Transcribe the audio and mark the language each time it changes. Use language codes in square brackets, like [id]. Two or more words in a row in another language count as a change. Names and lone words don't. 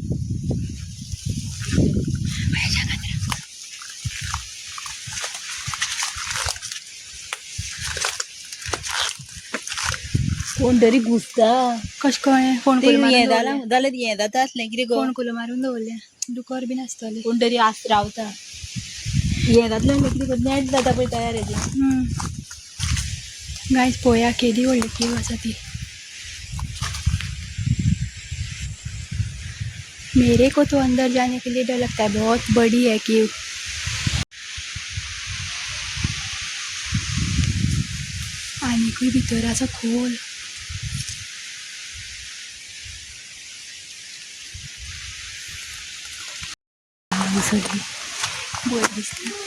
[kok] कोण तरी घुसता. कशें कळ्ळें. फोण ते हें जाल्यार हें जाता आसलें कितें गो. फोण करून मारून दवरलें. दुकर बीन आसतलें. कोण तरी रावता. हें जातलें कितें नेट जाता पळय तयार हेजें. गाइस पळया केदी व्हडली केव आसा ती. [hi] मेरे को तो अंदर जाने के लिए डर लगता है. बहुत बड़ी है केव. [kok] आनीकूय भितर आसा खोल. बरी दिसता.